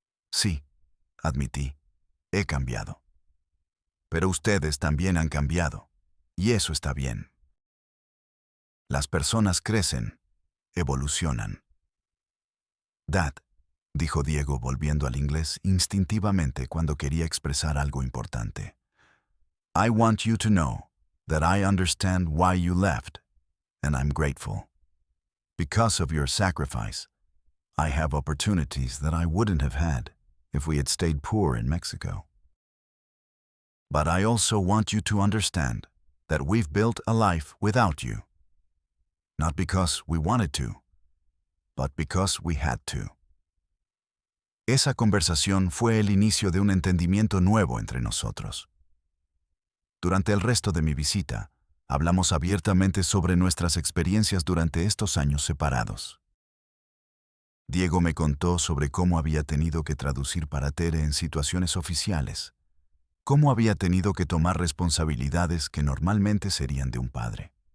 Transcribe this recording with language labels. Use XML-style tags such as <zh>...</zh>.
<es>Sí, admití, he cambiado. Pero ustedes también han cambiado, y eso está bien. Las personas crecen, evolucionan. Dad, dijo Diego volviendo al inglés instintivamente cuando quería expresar algo importante.</es> <en>I want you to know that I understand why you left, and I'm grateful. Because of your sacrifice, I have opportunities that I wouldn't have had if we had stayed poor in Mexico. But I also want you to understand that we've built a life without you. Not because we wanted to, but because we had to.</en> <es>Esa conversación fue el inicio de un entendimiento nuevo entre nosotros. Durante el resto de mi visita, hablamos abiertamente sobre nuestras experiencias durante estos años separados. Diego me contó sobre cómo había tenido que traducir para Tere en situaciones oficiales, cómo había tenido que tomar responsabilidades que normalmente serían de un padre.</es>